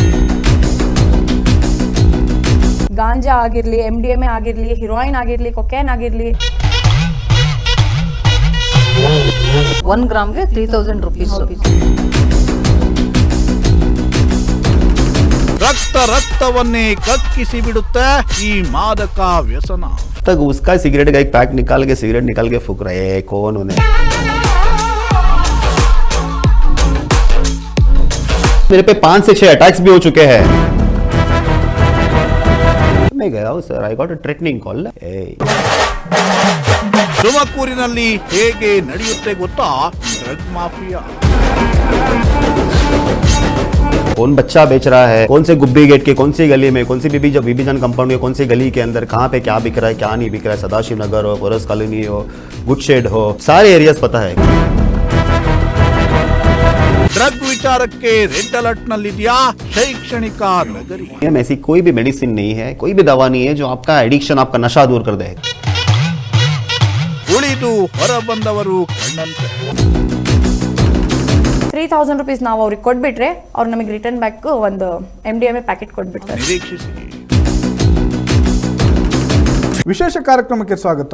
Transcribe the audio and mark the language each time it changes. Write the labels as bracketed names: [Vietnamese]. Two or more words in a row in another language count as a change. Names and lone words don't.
[Kannada] ಗಾಂಜಾ ಆಗಿರ್ಲಿ, MDMA ಆಗಿರ್ಲಿ, ಹಿರೋಯಿನ್ ಆಗಿರ್ಲಿ, ಕೊಕೇನ್ ಆಗಿರ್ಲಿ, 1 ಗ್ರಾಮ್ಗೆ 3000 rupees. ರಕ್ತವನ್ನೇ ಕಕ್ಕಿಸಿ ಬಿಡುತ್ತೆ ಈ ಮಾದಕ ವ್ಯಸನ. [Hindi] तक उसका सिगरेट का एक पैक निकाल के सिगरेट निकाल के फूक रहे हैं कौन उन्हें. मेरे पे 5 से 6 अटैक्स भी हो चुके हैं. मैं गया हूँ सर, [English] I got a threatening call. [Kannada] ತುಮಕೂರಿನಲ್ಲಿ ಹೇಗೆ ನಡೆಯುತ್ತೆ ಗೊತ್ತಾ ಡ್ರಗ್ ಮಾಫಿಯಾ? [Hindi] कौन बच्चा बेच रहा है, कौन से गुब्बी गेट के कौन सी गली में, कौन सी बीबीजन कंपाउंड के कौन सी गली के अंदर कहाँ पे क्या बिक रहा है, क्या नहीं बिक रहा है. सदाशिव नगर हो, कोरस कॉलोनी हो, गुड शेड हो, सारे एरियाज पता है. [Kannada] ಡ್ರಗ್ ವಿಚಾರಕ್ಕೆ ರೆಡ್ ಅಲರ್ಟ್ ನಲ್ಲಿದೆಯಾ ಶೈಕ್ಷಣಿಕ ನಗರಿ? [Hindi] ऐसी कोई भी मेडिसिन नहीं है, कोई भी दवा नहीं है जो आपका एडिक्शन, आपका नशा दूर कर दे. [Kannada] ಉಳಿದು ಹೊರ ಬಂದವರು ಕಣ್ಣಂತೆ. 3000 rupees ನಾವು ಅವ್ರಿಗೆ ಕೊಟ್ಬಿಟ್ರೆ ಅವ್ರು ನಮಗೆ [English] return back [Kannada] ಒಂದು MDMA ಪ್ಯಾಕೆಟ್ ಕೊಟ್ಬಿಡ್ತಾರೆ. ನಿರೀಕ್ಷಿಸಿ. ವಿಶೇಷ ಕಾರ್ಯಕ್ರಮಕ್ಕೆ ಸ್ವಾಗತ.